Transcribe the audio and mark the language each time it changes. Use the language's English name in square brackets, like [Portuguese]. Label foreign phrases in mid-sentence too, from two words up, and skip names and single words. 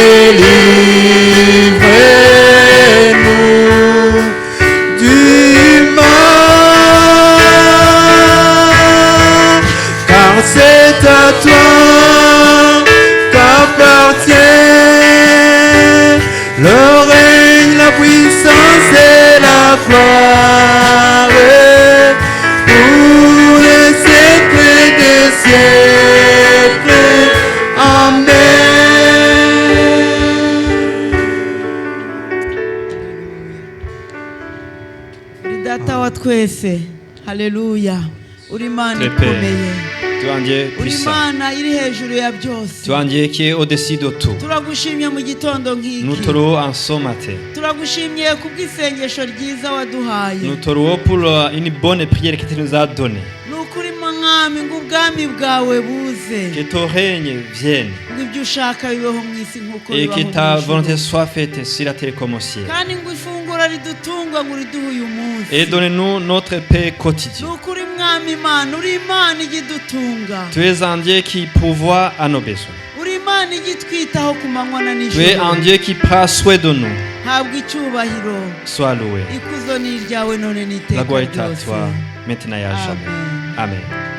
[French] délivrez-nous du mal, car c'est à toi qu'appartient le règne, la puissance et la gloire pour les siècles des siècles. Amen. [Kinyarwanda] uri data wa twese, haleluya, uri Imana [French] Très Père. [Kinyarwanda] ikomeye, [French] Tu es un Dieu [Kinyarwanda] uri [French] puissant. [Kinyarwanda] Imana iri hejuru ya byose. [French] Tu es un Dieu qui est au-dessus de tout. [Kinyarwanda] Turagushimye mu gitondo [French] Nous [Kinyarwanda] nk'iki, [French] te louons en ce matin. [Kinyarwanda] turagushimye kubw'isengesho ryiza waduhaye. [French] Nous te louons pour une bonne prière que tu nous as donnée. [Kinyarwanda] Ni ukuri mwami ngo ubwami bwawe buze, [French] Que ton règne vienne [Kinyarwanda] ngo ibyo ushaka bibeho mu isi nk'uko [French] et [Kinyarwanda] bibaho [French] que [Kinyarwanda] mu [French] ta [Kinyarwanda] ijuru. [French] volonté soit faite sur la terre comme au ciel. [Kinyarwanda] kandi ngo ifunguro ridutunga ngo uriduhe uyu munsi. [French] Et donne-nous notre paix [Kinyarwanda] Ni [French] quotidienne. [Kinyarwanda] ukuri mwami Imana, uri Imana igidutunga, [French] Tu es un Dieu qui pourvoit à nos besoins. [Kinyarwanda] uri Imana igitwitaho ku manywa na [French] Tu es [Kinyarwanda] nijoro. [French] un Dieu qui prend soin de nous. [Kinyarwanda] habwa icyubahiro, [French] Sois loué. [Kinyarwanda] ikuzo ni iryawe none [French] La [Kinyarwanda] n'iteka [French] gloire est à [Kinyarwanda] ryose. [French] toi, maintenant et à jamais. Amen. Amen.